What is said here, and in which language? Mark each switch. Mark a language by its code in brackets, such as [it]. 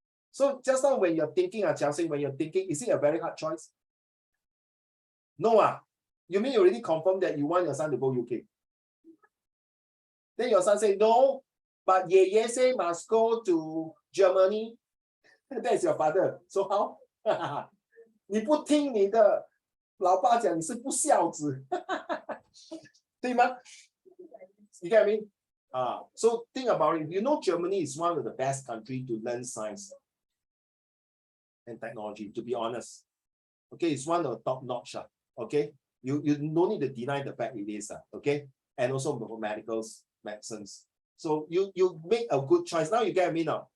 [en] So just now when you're thinking, Chelsea, when you're thinking, is it a very hard choice? No, you mean you already confirmed that you want your son to go UK? Then your son say, no, but Ye say must go to Germany. That's your father. So how? [zh] 你不听你的老爸讲，你是不孝子，对吗？ [en] You get what I mean? So think about it. You know, Germany is one of the best countries to learn science and technology, to be honest. Okay, it's one of the top notch. Okay, you don't need to deny the fact it is. Okay, and also for medicines. So you make a good choice. Now you get me now.